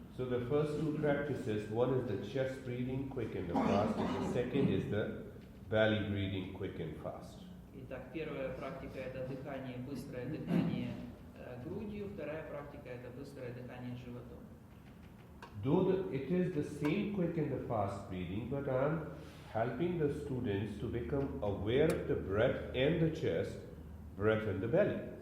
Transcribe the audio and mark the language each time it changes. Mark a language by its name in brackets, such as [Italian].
[English] So the first two practices, one is the chest breathing, quick and fast, and the second is the belly breathing, quick and fast. [Russian] Итак, первая практика это дыхание, быстрое дыхание грудью, вторая практика это быстрое дыхание животом. [English] Though it is the same quick and the fast breathing, but I'm helping the students to become aware of the breath and the chest, breath and the belly.